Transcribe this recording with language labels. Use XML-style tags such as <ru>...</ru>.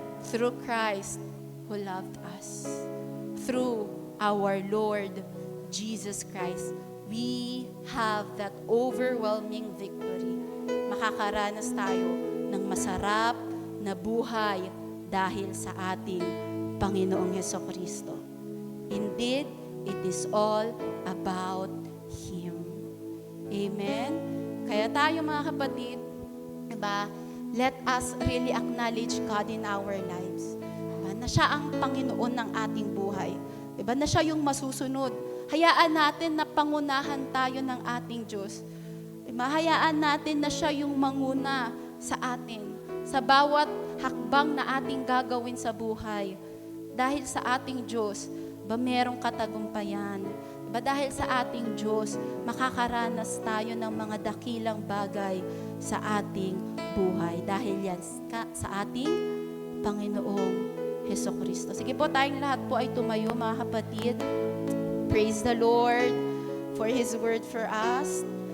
<en>Through Christ who loved us. Through our Lord Jesus Christ, we have that overwhelming victory.</en> <tl>Makakaranas tayo ng masarap na buhay dahil sa ating Panginoong Hesukristo.</tl> <en>Indeed, it is all about Him. Amen?</en> <tl>Kaya tayo mga kapatid, diba,</tl> <en>let us really acknowledge God in our lives. Diba?</en> <tl>Na siya ang Panginoon ng ating buhay. Diba? Na siya yung masusunod. Hayaan natin na pangunahan tayo ng ating Diyos. Diba? Hayaan natin na siya yung manguna sa atin. Sa bawat hakbang na ating gagawin sa buhay. Dahil sa ating Diyos, ba merong katagumpayan. Diba? Dahil sa ating Diyos, makakaranas tayo ng mga dakilang bagay sa ating buhay. Dahil yan sa ating Panginoong Hesukristo. Sige po, tayong lahat po ay tumayo, mga kapatid.</tl> <en>Praise the Lord for His word for us.</en>